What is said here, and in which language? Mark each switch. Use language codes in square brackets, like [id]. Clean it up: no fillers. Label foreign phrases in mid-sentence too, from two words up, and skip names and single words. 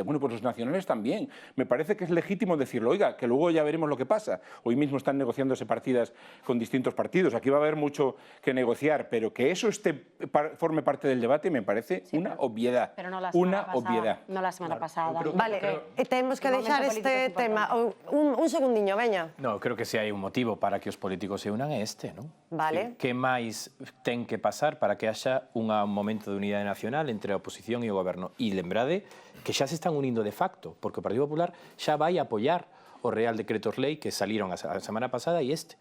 [es] Bueno, pues los nacionales también. Me parece que es legítimo decirlo, oiga, que luego ya veremos lo que pasa. Hoy mismo están negociándose partidas con distintos partidos. Aquí va a haber mucho que negociar, pero que eso forme parte del debate me parece una obviedad. Pero no la semana pasada. Obviedad. No la semana pasada. [gl] Vale, tenemos que deixar este tema. Un segundiño, veña. No, creo que se hai un motivo para que os políticos se unan é este, non? Vale. Que máis ten que pasar para que haxa un momento de unidade nacional entre a oposición e o goberno? E lembrade que xa se están unindo de facto, porque o Partido Popular xa vai apoiar o Real Decretos Lei que saliron a semana pasada e este.